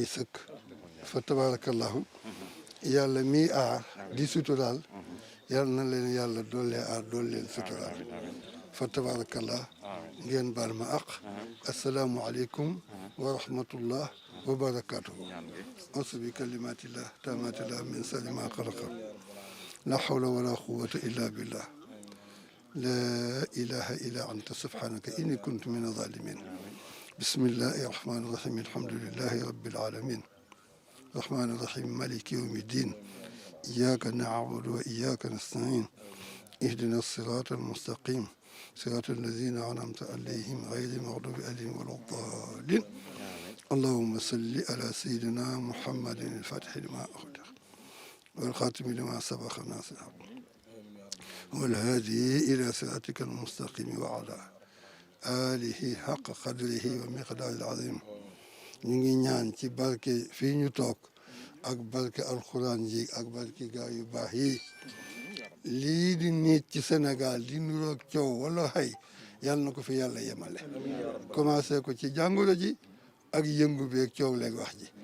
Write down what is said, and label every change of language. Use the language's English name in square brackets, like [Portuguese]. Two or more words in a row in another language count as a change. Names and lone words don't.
[Arabic] sëkk فتبارك الله [Wolof] yàlla mii aar di suturaal yàlla na leen yàlla doollee aar dool leen suturaal [Arabic] فتبارك الله [Wolof] ngeen baal ma aq [Arabic] السلام عليكم ورحمة الله وبركاته أعوذ بكلمات الله التامات من شر ما خلق لا حول ولا قوة إلا بالله لا إله إلا أنت سبحانك إني كنت من الظالمين بسم الله الرحمن الرحيم الحمد لله رب العالمين الرحمن الرحيم مالك يوم الدين إياك نعبد وإياك نستعين اهدنا الصراط المستقيم صراط الذين أنعمت عليهم غير المغضوب عليهم ولا الضالين اللهم صل على سيدنا محمد الفاتح لما أغلق والخاتم لما سبق الناصر والهادي إلى صراطك المستقيم وعلى آله حق قدره ومقدار العظيم [Wolof] ñu ngi ñaan ci barke fii ñu toog ak barke alxuraan ji ak barke gaa yu baax yi lii di nit ci Sénégal di nuroog coow wala xëy yàlla na ko fi yàlla yemale commencé ko ci jàngoro ji ak yëngu beeg coow leeg wax ji